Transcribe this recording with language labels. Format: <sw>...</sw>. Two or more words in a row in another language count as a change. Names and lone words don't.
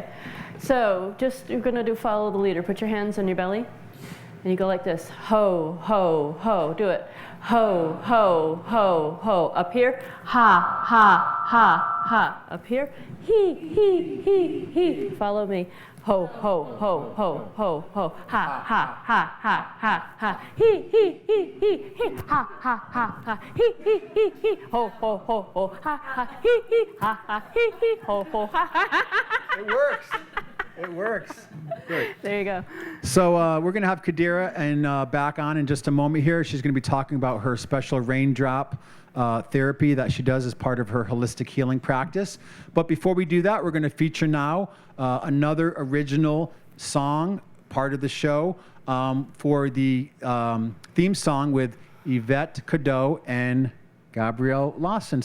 <en>So you're going to do follow the leader. Put your hands on your belly. And you go like this. Ho, ho, ho. Do it. Ho, ho, ho, ho. Up here. Ha, ha, ha, ha. Up here. He. Follow me. Ho, ho, ho, ho, ho, ho. Ha, ha, ha, ha, ha, ha. He. Ha, ha, ha, ha. He. Ho, ho, ho, ho. Ha, ha. He. Ha, ha. He. Ho, ho, ha, ha. It works. It works. Good. There you go. So we're going to have Kadira back on in just a moment here. She's going to be talking about her special raindrop therapy that she does as part of her holistic healing practice. But before we do that, we're going to feature now another original song, part of the show, for the theme song with Yvette Cadeau and Gabrielle Lawson.</en>